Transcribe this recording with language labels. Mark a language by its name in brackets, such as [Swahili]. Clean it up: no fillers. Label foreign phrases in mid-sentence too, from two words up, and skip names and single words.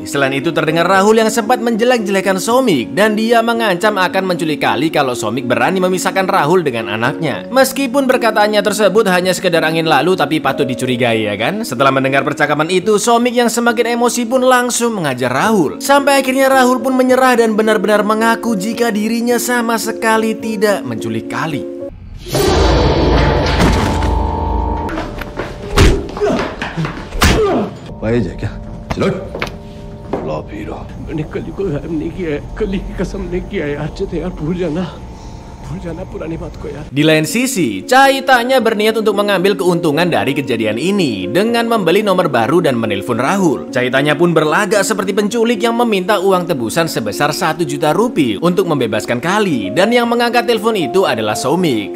[Indonesian] Selain itu terdengar Rahul yang sempat menjelek-jelekan Soemik dan dia mengancam akan menculik Kali kalau Soemik berani memisahkan Rahul dengan anaknya. Meskipun perkataannya tersebut hanya sekedar angin lalu tapi patut dicurigai ya kan. Setelah mendengar percakapan itu, Soemik yang semakin emosi pun langsung mengajar Rahul. Sampai akhirnya Rahul pun menyerah dan benar-benar mengaku jika dirinya sama sekali tidak menculik Kali. [Hindi] वाइज है क्या? चलो लो पीरो। मैंने कली को गायब नहीं किया है, कली की कसम नहीं किया है यार। चेत यार भूल जाना पुरानी बात को यार. [Indonesian] Di lain sisi, Caitanya berniat untuk mengambil keuntungan dari kejadian ini dengan membeli nomor baru dan menelpon Rahul. Caitanya pun berlagak seperti penculik yang meminta uang tebusan sebesar 1 juta rupiah untuk membebaskan Kali, dan yang mengangkat telepon itu adalah Soemik.